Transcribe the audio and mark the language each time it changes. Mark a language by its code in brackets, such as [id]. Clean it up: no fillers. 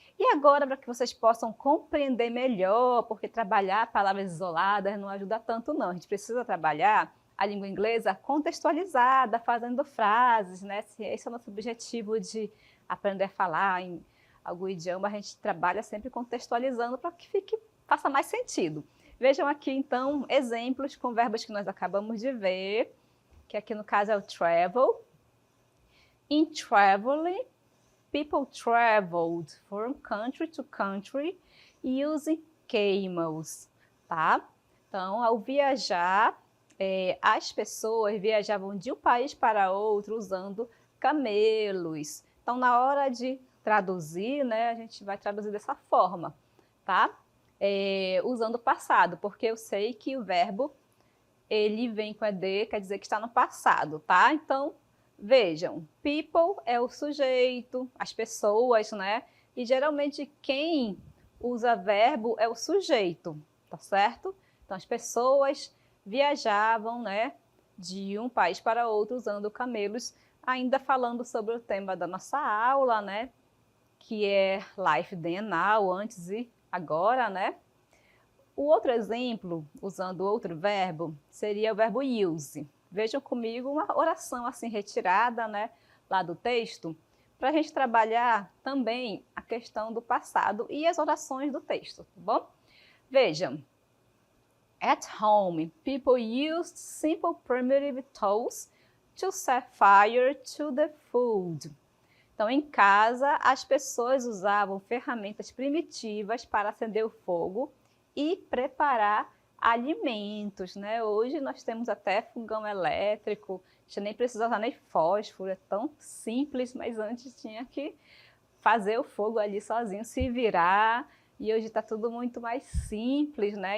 [pt] E agora, para que vocês possam compreender melhor, porque trabalhar palavras isoladas não ajuda tanto, não. A gente precisa trabalhar a língua inglesa contextualizada, fazendo frases, né? Esse é o nosso objetivo de aprender a falar em algum idioma, a gente trabalha sempre contextualizando para que faça mais sentido. Vejam aqui, então, exemplos com verbos que nós acabamos de ver, que aqui no caso é o travel. [en] In traveling, people traveled from country to country using camels, tá? [pt] Então, ao viajar, as pessoas viajavam de um país para outro usando camelos. Então, na hora de traduzir, né, a gente vai traduzir dessa forma, tá? Usando o passado, porque eu sei que o verbo, ele vem com ED, quer dizer que está no passado, tá? Então, vejam, people é o sujeito, as pessoas, né? E geralmente quem usa verbo é o sujeito, tá certo? Então, as pessoas viajavam, né, de um país para outro usando camelos, ainda falando sobre o tema da nossa aula, né, que é [en] life then and now, [pt] antes e agora, né? O outro exemplo, usando outro verbo, seria o verbo use. Vejam comigo uma oração assim retirada, né, lá do texto, para a gente trabalhar também a questão do passado e as orações do texto, tá bom? Vejam. [en] At home, people used simple primitive tools to set fire to the food. [pt] Então, em casa, as pessoas usavam ferramentas primitivas para acender o fogo e preparar alimentos, né? Hoje nós temos até fogão elétrico, a gente nem precisa usar nem fósforo, é tão simples, mas antes tinha que fazer o fogo ali sozinho, se virar, e hoje está tudo muito mais simples, né?